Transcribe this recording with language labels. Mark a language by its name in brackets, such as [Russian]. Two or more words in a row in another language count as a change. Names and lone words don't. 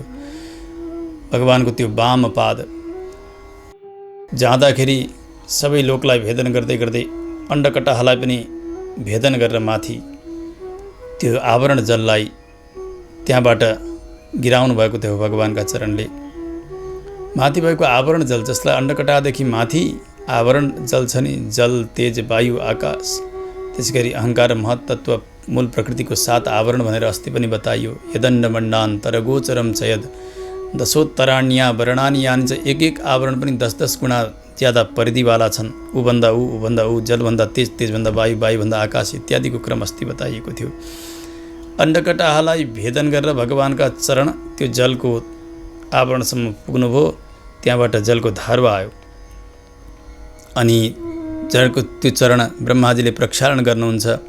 [Nepali] भगवानको त्यो वाम पाद जाँदाखेरि सबै लोकलाई भेदन गर्दै गर्दै अण्डकटाहलाई पनि भेदन गरेर माथि त्यो आवरण जललाई त्यहाँबाट गिराउनु भएको थियो भगवानका चरणले। माथि भएको आवरण जल, जसलाई अण्डकटादेखि माथि आवरण जल छ नि, जल, तेज, वायु, आकाश, त्यसै गरी अहङ्कार, महत्त्व, मूल प्रकृतिको 7 आवरण भनेर अस्ति पनि बताइयो। [Sanskrit] यदण्डमण्डान तरगोचरम च यद दशोत्तराण्या वर्णानि यानि च। [Nepali] एक आवरण पनि 10-10 गुणा ज्यादा परिधिवाला छन्। ऊभन्दा ऊ, जलभन्दा तेज, तेजभन्दा वायु, वायुभन्दा आकाश इत्यादिको क्रम अस्ति बताइएको थियो। अण्डकटाहलाई भेदन गरेर भगवानका चरण त्यो जलको आवरणसम्म पुग्नुभयो। त्यहाँबाट जलको धारवा आयो अनि जलको त्यो चरण ब्रह्माजीले प्रक्षालन गर्नुहुन्छ।